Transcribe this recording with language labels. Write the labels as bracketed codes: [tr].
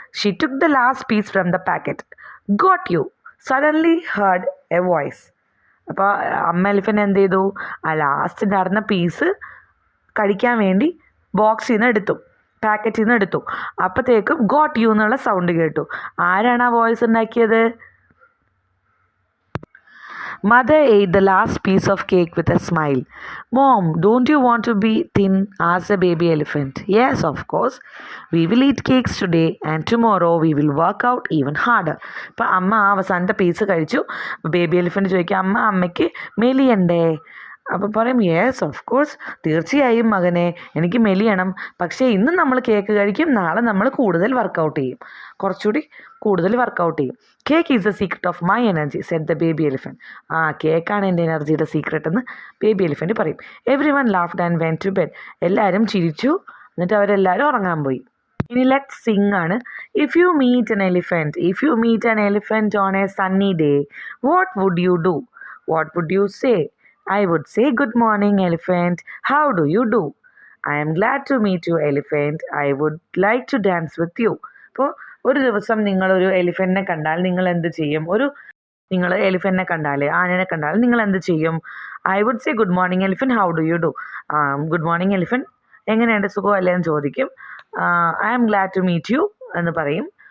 [en] She took the last piece from the packet. Got you suddenly heard a voice. [ml] അപ്പോൾ അമ്മ elephant എന്ത് ചെയ്തു? ആ ലാസ്റ്റ് നടന്ന പീസ് കഴിക്കാൻ വേണ്ടി ബോക്സിൽ നിന്ന് എടുത്തു, പാക്കറ്റിൽ നിന്ന് എടുത്തു. അപ്പോഴത്തേക്കും [en] got you [ml] എന്നുള്ള സൗണ്ട് കേട്ടു. ആരാണ് ആ വോയിസ് ഉണ്ടാക്കിയത്? [en] Mother ate the last piece of cake with a smile. Mom, don't you want to be thin? Asked the baby elephant. Yes, of course. We will eat cakes today and tomorrow we will work out even harder. [ml] അപ്പം അമ്മ അവസാനത്തെ piece കഴിച്ചു. Baby elephant ചോദിക്കുക, അമ്മയ്ക്ക് മെലിയണ്ടേ? അപ്പോൾ പറയും [en] yes of course, [ml] തീർച്ചയായും മകനെ, എനിക്ക് മെലിയണം. പക്ഷേ ഇന്ന് നമ്മൾ കേക്ക് കഴിക്കും, നാളെ നമ്മൾ കൂടുതൽ വർക്കൗട്ട് ചെയ്യും, കുറച്ചുകൂടി കൂടുതൽ വർക്കൗട്ട് ചെയ്യും. [en] Cake is the secret of my energy said the baby elephant. [ml] കേക്കാണ് എൻ്റെ എനർജിയുടെ സീക്രട്ട് എന്ന് ബേബി എലിഫൻറ്റ് പറയും. [en] Everyone laughed and went to bed. [ml] എല്ലാവരും ചിരിച്ചു, എന്നിട്ട് അവരെല്ലാവരും ഉറങ്ങാൻ പോയി. ഇനി ലെറ്റ് സിംഗ് ആണ്. [en] If you meet an elephant on a sunny day, what would you do? What would you say? I would say, good morning, elephant. How do you do? I am glad to meet you, elephant. I would like to dance with you. [ml] അപ്പോൾ ഒരു ദിവസം നിങ്ങളൊരു എലിഫൻറ്റിനെ കണ്ടാൽ നിങ്ങൾ എന്ത് ചെയ്യും? നിങ്ങൾ എലിഫൻറ്റിനെ കണ്ടാൽ, ആനയെ കണ്ടാൽ നിങ്ങൾ എന്ത് ചെയ്യും? [en] I would say, good morning elephant, how do you do? Good morning elephant, [ml] എങ്ങനെയുണ്ട്, സുഖമല്ലേ എന്ന് ചോദിക്കും. [en] I am glad to meet you എന്ന് പറയും.